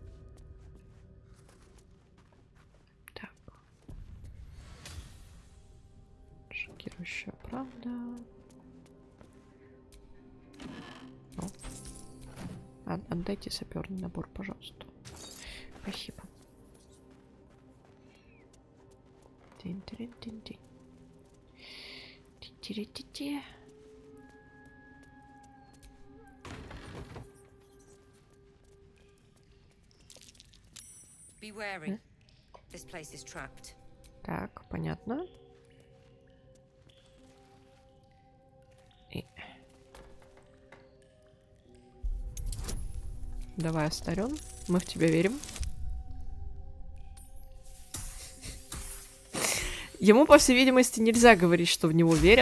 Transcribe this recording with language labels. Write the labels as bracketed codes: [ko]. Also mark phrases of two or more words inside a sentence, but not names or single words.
[ru] Так. Шокирующая правда. Отдайте саперный набор, пожалуйста. Спасибо. Тин-тин-тин-тин. Ти-ти-ти-ти. [en] Be wary. This place is trapped. [ru] Так, понятно. И... Давай, Астарён, мы в тебя верим. Ему, по всей видимости, нельзя говорить, что в него верят.